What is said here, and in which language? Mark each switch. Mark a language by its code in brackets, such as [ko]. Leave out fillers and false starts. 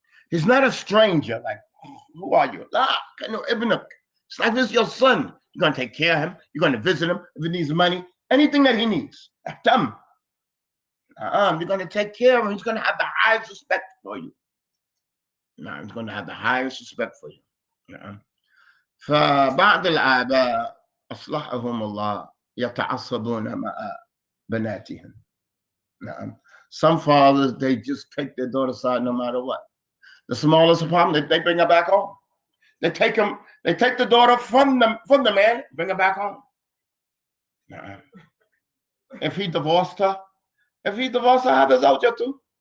[en] He's not a stranger. Like, who are you? It's like this is your son. You're going to take care of him. You're going to visit him if he needs money. Anything that he needs. You're going to take care of him. He's going to have the highest respect for you. He's going to have the highest respect for you. [ar] فبعض الآباء أصلحهم الله يتعصبون مع بناتهم. [en] Some fathers, they just take their daughter's side no matter what. The smallest problem, they bring her back home. They take the daughter from the man, bring her back home. If he divorced her, have the zawjatu.